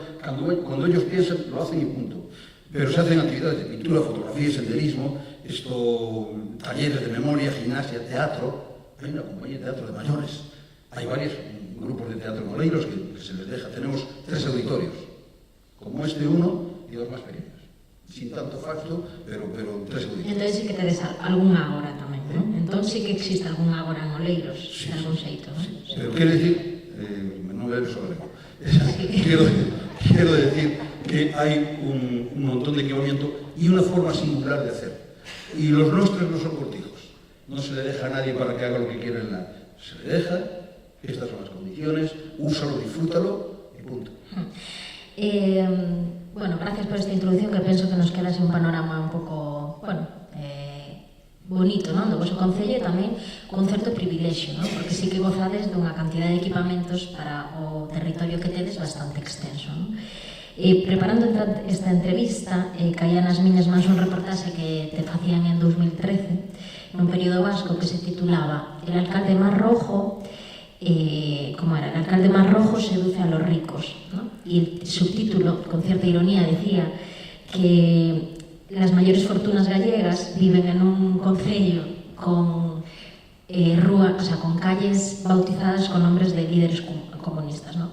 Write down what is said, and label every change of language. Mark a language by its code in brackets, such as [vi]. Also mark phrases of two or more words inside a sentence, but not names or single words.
[es] Cuando ellos piensan, lo hacen y punto. Pero se hacen actividades de pintura, fotografía, senderismo, talleres de memoria, gimnasia, teatro. Hay una compañía de teatro de mayores. Hay varios grupos de teatro en Oleiros que se les deja. Tenemos 3 auditorios, como uno y 2 más pequeños. Sin tanto facto, pero 3 auditorios. [gl] Entonces sí que tedes algún agora tamén, non? Entón sí que existe algún agora en Oleiros, sí, de algún xeito, non? Sí. Pero quero decir, non bebes sobre lengua. [es] Quiero decir que hay un montón de equipamiento y una forma singular de hacer. Y los nuestros no son cortijos. No se le deja a nadie para que haga lo que quiera en nada. Se le deja, estas son las condiciones, úsalo, disfrútalo y punto. Bueno, gracias por esta introducción [gl] que penso que nos queda así un panorama un pouco, bonito, non? Do vosso concello e tamén con certo privilexio, non? Porque sí que gozades dunha cantidad de equipamentos para o territorio que tedes bastante extenso, non? Preparando esta entrevista, caía nas miñas mans un reportaxe que te facían en 2013 nun período vasco que se titulaba [es] El alcalde más rojo, como era, el alcalde más rojo seduce a los ricos, ¿no? Y el subtítulo, con cierta ironía, decía que las mayores fortunas gallegas viven en un concello con con calles bautizadas con nombres de líderes comunistas, ¿no?